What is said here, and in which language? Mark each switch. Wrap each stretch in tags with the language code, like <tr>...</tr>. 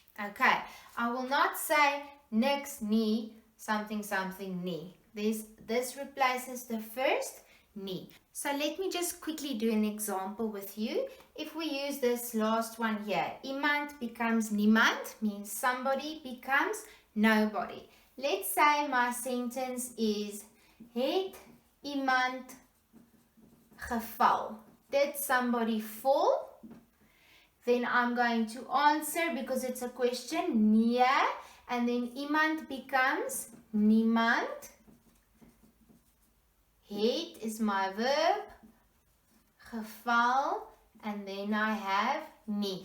<en>Okay, I will not say</en> <af>niks nie,</af> <en>something something nie. This replaces the first nie. So let me just quickly do an example with you. If we use this last one here, iemand becomes niemand, means somebody becomes nobody. Let's say my sentence is,</en> <af>het iemand geval?</af> <en>Did somebody fall? Then I'm going to answer, because it's a question, nee, and then iemand becomes niemand. Het is my verb, geval, and then I have nie.</en>